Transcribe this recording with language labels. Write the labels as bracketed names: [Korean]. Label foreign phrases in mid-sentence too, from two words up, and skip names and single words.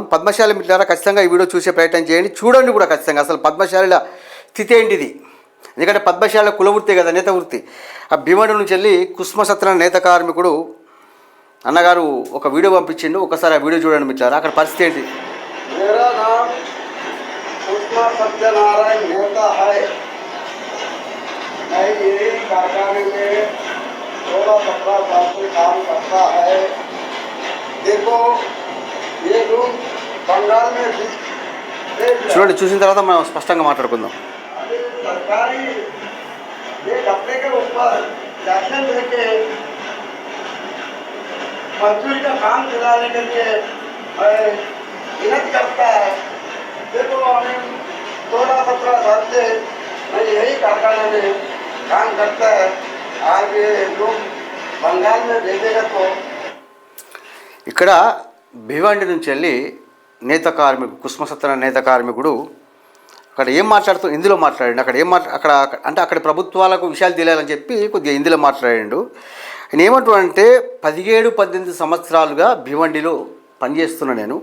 [Telugu] పద్మశాలి మిట్లారా ఖచ్చితంగా ఈ వీడియో చూసే ప్రయత్నం చేయండి, చూడండి కూడా ఖచ్చితంగా అసలు పద్మశాలిల స్థితి ఏంటిది. ఎందుకంటే పద్మశాల కులవృత్తి కదా, నేత వృత్తి. ఆ భీమండి నుంచి వెళ్ళి కుస్మ సత్యనారాయణ నేత కార్మికుడు అన్నగారు ఒక వీడియో పంపించిండు. ఒకసారి ఆ వీడియో చూడండి మిట్లారా, అక్కడ పరిస్థితి ఏంటి. [Hindi] कुस्मा सत्यनारायण नेता है। मैं यही कारखाने में 16-17 साल से काम करता है। देखो ये लोग बंगाल में [Telugu] చూడండి, చూసిన తర్వాత మనం స్పష్టంగా మాట్లాడుకుందాం. [Hindi] सरकारी ये कपड़े के ऊपर लाइसेंस लेके मजदूरी का काम चलाने के लिए मेहनत करता है। देखो हमें 16-17 साल से मैं यही कारखाने में काम करता है। आज ये लोग बंगाल में भेजेगा तो [Telugu] ఇక్కడ భివండి నుంచి వెళ్ళి నేత కార్మికుడు కుస్మ సత్యనారాయణ నేత కార్మికుడు అక్కడ ఏం మాట్లాడుతూ హిందీలో మాట్లాడండి. అక్కడ అంటే అక్కడ ప్రభుత్వాలకు విషయాలు తెలియాలని చెప్పి కొద్దిగా హిందీలో మాట్లాడాడు. ఆయన ఏమంటాడంటే 17-18 సంవత్సరాలుగా భివండిలో పనిచేస్తున్నా నేను.